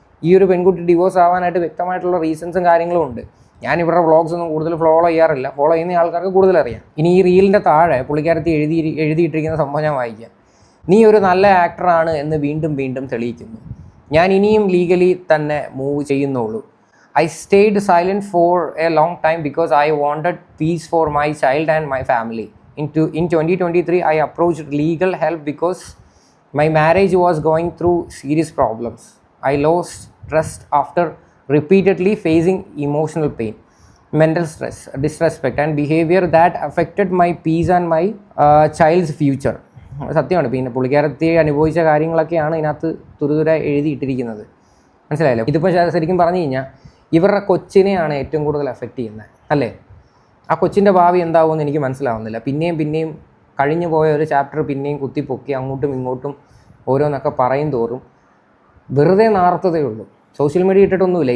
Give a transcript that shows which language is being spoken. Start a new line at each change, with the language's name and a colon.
Malayalam: ഈ ഒരു പെൺകുട്ടി ഡിവോഴ്സ് ആവാനായിട്ട് വ്യക്തമായിട്ടുള്ള റീസൺസും കാര്യങ്ങളും ഉണ്ട്. ഞാനിവിടെ വ്ളോഗ്സ് ഒന്നും കൂടുതൽ ഫോളോ ചെയ്യാറില്ല. ഫോളോ ചെയ്യുന്ന ആൾക്കാർക്ക് കൂടുതൽ അറിയാം. ഇനി ഈ റീലിൻ്റെ താഴെ പുള്ളിക്കാരത്തി എഴുതിയിട്ടിരിക്കുന്ന സംഭവം ഞാൻ വായിക്കാം. നീ ഒരു നല്ല ആക്ടറാണ് എന്ന് വീണ്ടും വീണ്ടും തെളിയിക്കുന്നു. ഞാൻ ഇനിയും ലീഗലി തന്നെ മൂവ് ചെയ്യുന്നുള്ളൂ.
English: I stayed silent for a long time because I wanted peace for my child and my family. In 2023, I approached legal help because my marriage was going through serious problems. I lost trust after repeatedly facing emotional pain, mental stress, disrespect, and behavior that affected my peace and my child's future.
Malayalam: സത്യമാണ്. പിന്നെ പുള്ളിക്കാരത്തെ അനുഭവിച്ച കാര്യങ്ങളൊക്കെയാണ് ഇതിനകത്ത് തുരുതുര എഴുതിയിട്ടിരിക്കുന്നത്. മനസ്സിലായല്ലോ? ഇതിപ്പോൾ ശരിക്കും പറഞ്ഞു കഴിഞ്ഞാൽ ഇവരുടെ കൊച്ചിനെയാണ് ഏറ്റവും കൂടുതൽ എഫക്റ്റ് ചെയ്യുന്നത്, അല്ലേ? ആ കൊച്ചിൻ്റെ ഭാവി എന്താവുമെന്ന് എനിക്ക് മനസ്സിലാവുന്നില്ല. പിന്നെയും കഴിഞ്ഞു പോയ ഒരു ചാപ്റ്റർ പിന്നെയും കുത്തിപ്പൊക്കി അങ്ങോട്ടും ഇങ്ങോട്ടും ഓരോന്നൊക്കെ പറയും തോറും വെറുതെ നാർത്തതേ ഉള്ളൂ. Social media ഇട്ടിട്ടൊന്നുമില്ല.